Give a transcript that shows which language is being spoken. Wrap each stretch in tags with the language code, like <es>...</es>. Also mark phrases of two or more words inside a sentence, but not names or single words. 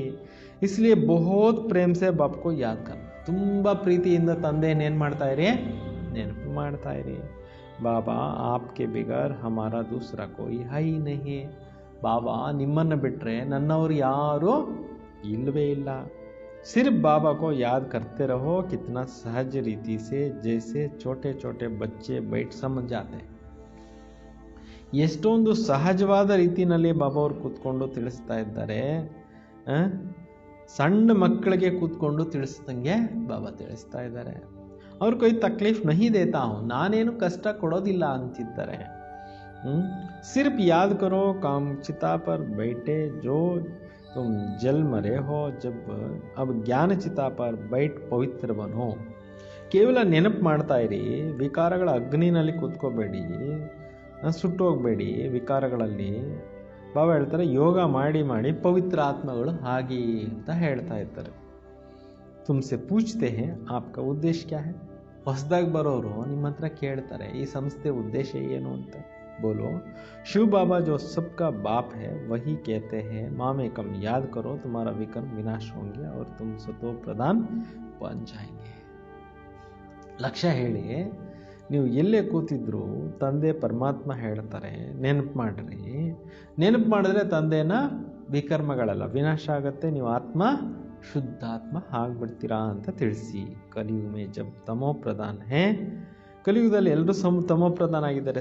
<hi>इसलिए बहुत प्रेम से बाप को याद करना.</hi> <kn>ತುಂಬ ಪ್ರೀತಿಯಿಂದ ತಂದೆಯನ್ನು ಏನು ಮಾಡ್ತಾಯಿರಿ, ನೆನಪು ಮಾಡ್ತಾಯಿರಿ.</kn> <hi>बाबा आपके बिगर हमारा दूसरा कोई है नहीं.</hi> <kn>ಬಾಬಾ ನಿಮ್ಮನ್ನು ಬಿಟ್ಟರೆ ನನ್ನವರು ಯಾರೂ ಇಲ್ಲವೇ ಇಲ್ಲ.</kn> <hi>सिर्फ बाबा को याद करते रहो. कितना सहज रीति से जैसे छोटे छोटे बच्चे बैठ समझ जाते.</hi> <kn>ಎಷ್ಟೊಂದು ಸಹಜವಾದ ರೀತಿಯಲ್ಲಿ ಬಾಬಾ ಅವರು ಕೂತ್ಕೊಂಡು ತಿಳಿಸ್ತಾ ಇದ್ದಾರೆ. ಸಣ್ಣ ಮಕ್ಕಳಿಗೆ ಕೂತ್ಕೊಂಡು ತಿಳಿಸ್ದಂಗೆ ಬಾಬಾ ತಿಳಿಸ್ತಾ ಇದ್ದಾರೆ.</kn> <hi>ಅವ್ರ कोई तकलीफ नहीं देता हूँ,</hi> <kn>ನಾನೇನು ಕಷ್ಟ ಕೊಡೋದಿಲ್ಲ ಅಂತಿದ್ದಾರೆ.</kn> <hi>सिर्फ याद करो काम चिता पर बैठे जो तुम जल मरे हो, जब अब ज्ञान चिता पर बैठ पवित्र बनो.</hi> <kn>ಕೇವಲ ನೆನಪು ಮಾಡ್ತಾ ಇರಿ, ವಿಕಾರಗಳ ಅಗ್ನಿನಲ್ಲಿ ಕೂತ್ಕೋಬೇಡಿ, ಸುಟ್ಟೋಗ್ಬೇಡಿ ವಿಕಾರಗಳಲ್ಲಿ. ಬಾಬಾ ಹೇಳ್ತಾರೆ ಯೋಗ ಮಾಡಿ ಮಾಡಿ ಪವಿತ್ರ ಆತ್ಮಗಳು ಹಾಗೆ ಅಂತ ಹೇಳ್ತಾ ಇದ್ದಾರೆ.</kn> <hi>तुमसे पूछते हैं आपका उद्देश्य क्या है.</hi> <kn>ಹೊಸದಾಗಿ ಬರೋರು ನಿಮ್ಮ ಹತ್ರ ಕೇಳ್ತಾರೆ ಈ ಸಂಸ್ಥೆ ಉದ್ದೇಶ ಏನು ಅಂತ.</kn> <hi>बोलो शिव बाबा जो सबका बाप है वही कहते हैं मामे कम याद करो तुम्हारा विकर्म विनाश होंगे और तुम सतो प्रधान बन जाएंगे.</hi> <kn>ಲಕ್ಷ್ಯ ಹೇಳಿ, ನೀವು ಎಲ್ಲೇ ಕೂತಿದ್ರು ತಂದೆ ಪರಮಾತ್ಮ ಹೇಳ್ತಾರೆ ನೆನಪು ಮಾಡ್ರಿ. ನೆನಪು ಮಾಡಿದ್ರೆ ತಂದೆನ ವಿಕರ್ಮಗಳೆಲ್ಲ ವಿನಾಶ ಆಗುತ್ತೆ, ನೀವು ಆತ್ಮ ಶುದ್ಧಾತ್ಮ ಆಗ್ಬಿಡ್ತೀರಾ ಅಂತ ತಿಳಿಸಿ.</kn> <hi>कलियुग में जब तमो प्रधान है,</hi> <kn>ಕಲಿಯುಗದಲ್ಲಿ ಎಲ್ಲರೂ ತಮೋ ಪ್ರಧಾನ ಆಗಿದ್ದಾರೆ.</kn>